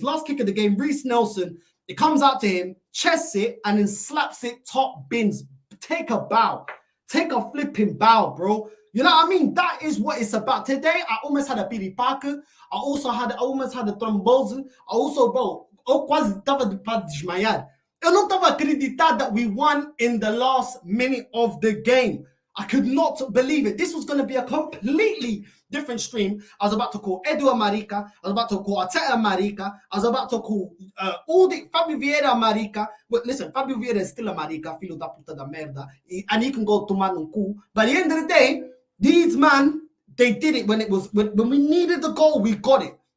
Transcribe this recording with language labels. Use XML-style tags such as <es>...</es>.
<en>Last kick of the game, Reece Nelson, it comes out to him, chests it, and then slaps it top bins. Take a bow. Take a flipping bow, bro. You know what I mean? That is what it's about. Today, I almost had a Billy Parker. I almost had a thrombosis.</en> <pt>Eu quase estava para desmaiar. Eu não estava acreditado</pt> <en>that we won in the last minute of the game. I could not believe it. This was going to be a completely different stream. I was about to call Edu Marica. I was about to call Arteta Marica. I was about to call all the Fabio Vieira Marica. But listen, Fabio Vieira is still a Marica,</en> <pt>filho da puta da merda.</pt> <en>And he can go to man and cool. But at the end of the day, these man, they did it when we needed the goal, we got it.</en>